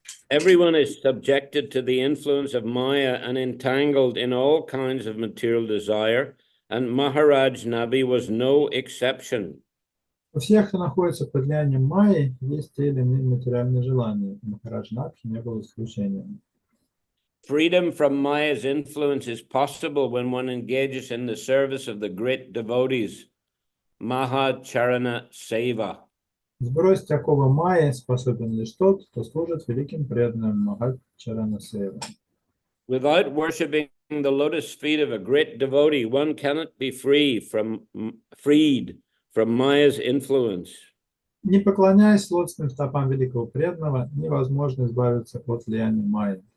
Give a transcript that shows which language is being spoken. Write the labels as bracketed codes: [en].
[en] Everyone is subjected to the influence of Maya and entangled in all kinds of material desire, and Maharaj Nabi was no exception. [ru] У всех, кто находится под влиянием майи, есть те или иные материальные желания. Махарадж Набхи не был исключением. [en] Freedom from Maya's influence is possible when one engages in the service of the great devotees, Mahacharana Seva. [ru] Сбросить оковы майи способен лишь тот, кто служит великим преданным Махачарана Сева. [en] Without worshipping the lotus feet of a great devotee, one cannot be freed from Maya's influence. [ru] Не поклоняясь лотосным стопам великого преданного, невозможно избавиться от влияния майи.